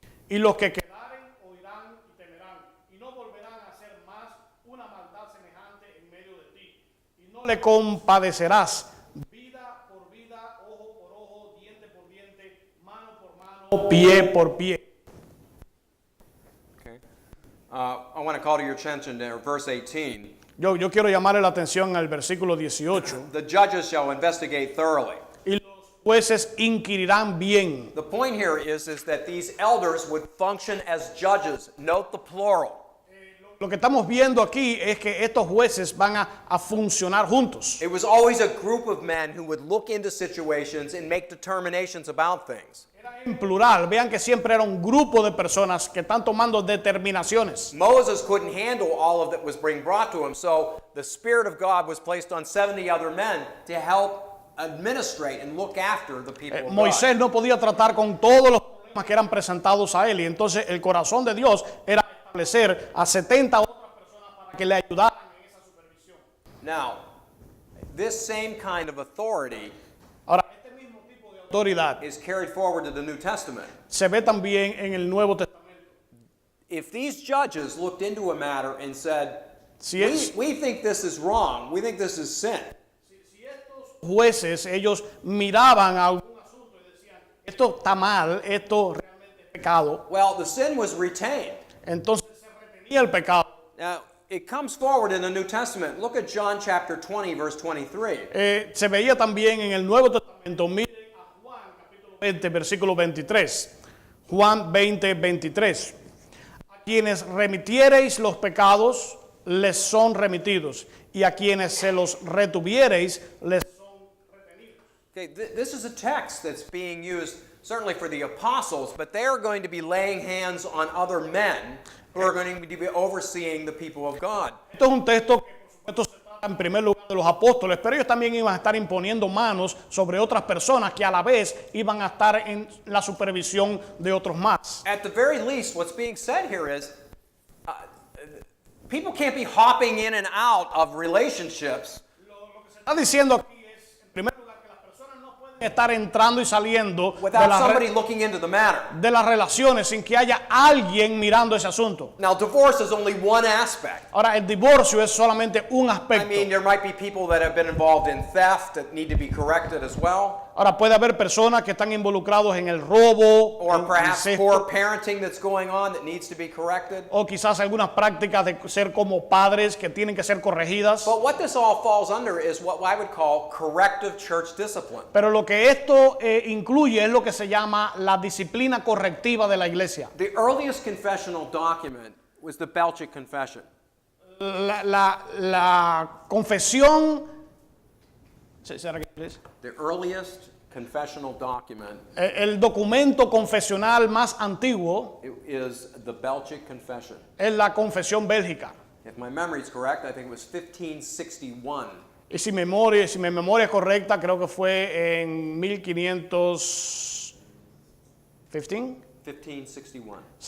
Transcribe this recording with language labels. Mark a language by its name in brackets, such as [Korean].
[Spanish] Y los que quedaren oirán y temerán, y no volverán a hacer más una maldad semejante en medio de ti. Y no le compadecerás, vida por vida, ojo por ojo, diente por diente, mano por mano, pie por pie. [English] Okay. I want to call to your attention to verse 18. [Spanish] Yo quiero llamarle la atención al versículo 18. [English] The judges shall investigate thoroughly. [Spanish] Y los jueces inquirirán bien. [English] The point here is that these elders would function as judges. Note the plural. [Spanish] Lo que estamos viendo aquí es que estos jueces van a funcionar juntos. [English] It was always a group of men who would look into situations and make determinations about things. [Spanish] En plural, vean que siempre era un grupo de personas que están tomando determinaciones. [English] Moses couldn't handle all of that was being brought to him, so the Spirit of God was placed on 70 other men to help administrate and look after the people of God. [Spanish] Moisés no podía tratar con todos los problemas que eran presentados a él, y entonces el corazón de Dios era establecer a 70 otras personas para que le ayudaran en esa supervisión. [English] Now, this same kind of authority [Spanish] Ahora, este mismo tipo de autoridad [English] is carried forward to the New Testament. [Spanish] se ve también en el Nuevo Testamento. [English] If these judges looked into a matter and said, [Spanish] Si es- [English] we think this is wrong, we think this is sin, [Spanish] Si estos jueces, ellos miraban a algún asunto y decían, esto está mal, esto realmente es pecado, [English] well, the sin was retained. [Spanish] entonces se retenía el pecado. [English] Now, it comes forward in the New Testament. Look at John chapter 20, verse 23. [Spanish] Se veía también en el Nuevo Testamento. Miren a Juan capítulo 20, versículo 23. Juan 20, 23. A quienes remitiereis los pecados, les son remitidos, y a quienes se los retuviereis, les son retenidos. [English] Okay, this is a text that's being used certainly for the apostles, but they are going to be laying hands on other men who are going to be overseeing the people of God. [Spanish] Esto es un texto que por supuesto se trata en primer lugar de los apóstoles, pero ellos también iban a estar imponiendo manos sobre otras personas que a la vez iban a estar en la supervisión de otros más. [English] At the very least, what's being said here is People can't be hopping in and out of relationships [Spanish] Está diciendo aquí es, en primer lugar, que las personas no pueden estar entrando y saliendo de [English] without [Spanish] las, [English] somebody looking into the matter. [Spanish] de las relaciones sin que haya alguien mirando ese asunto. [English] Now, divorce is only one aspect. [Spanish] Ahora, el divorcio es solamente un [English] I [Spanish] aspecto. [English] mean, there might be people that have been involved in theft that need to be corrected as well, [Spanish] Ahora, puede haber personas que están involucrados en el robo, [English] or [Spanish] en [English] perhaps [Spanish] incesto, [English] poor parenting that's going on that needs to be corrected. [Spanish] o quizás algunas prácticas de ser como padres que tienen que ser corregidas. [English] But what this all falls under is what I would call corrective church discipline. [Spanish] Pero lo que esto incluye es lo que se llama la disciplina correctiva de la iglesia. [English] The earliest confessional document was the Belgic Confession. [Spanish] La confesión. ¿Será que inglés? [English] The earliest confessional document [Spanish] El documento confesional más antiguo [English] is the Belgic Confession. [Spanish] es la confesión bélgica. [English] If my memory is correct, I think it was 1561. [Spanish] Y si mi memoria es correcta, creo que fue en 1561.